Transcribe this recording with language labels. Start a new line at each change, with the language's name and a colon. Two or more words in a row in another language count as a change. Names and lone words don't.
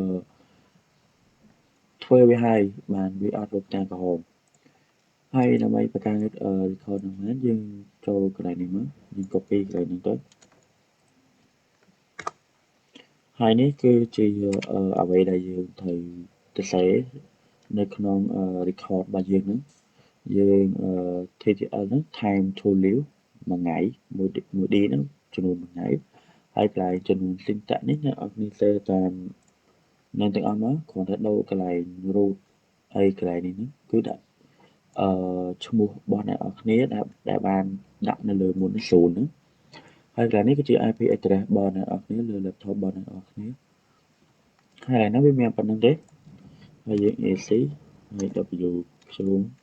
Khmer: ធ្វើវាហើយបានវាអត់លុបផ្ទាំងក្រហមហើយដើម្បីបង្កើត record ហ្នឹងយើងចូលកន្លែងនេះមកយើង copy កន្លែងនេះទៅហើយនេះគឺជាអ្វីដែល យើងត្រូវទៅសេនៅក្នុង record របស់យើងហ្នឹងយើង TTL ហ្នឹង
English: time to live
Khmer: មួយថ្ងៃមួយ D ហ្នឹង ចំនួនមួយថ្ងៃហើយកន្លែងចំនួន syntax នេះអ្នកនរគ្នាសេតាមនឹងទាំងអស់មកគ្រាន់តែដូរកន្លែង root ហើយកន្លែងនេះគឺដាក់ឈ្មោះរបស់អ្នកនរគ្នាដែលបានដាក់នៅលើមុន0ហ្នឹងហើយកន្លែងនេះគឺជា
English: IP address
Khmer: របស់អ្នកនរគ្នាលើ laptop របស់អ្នកនរគ្នាហើយកន្លែងហ្នឹងវាមានប៉ុណ្្នឹងទេហើយយើង AC ហើយ W ខ្ជូង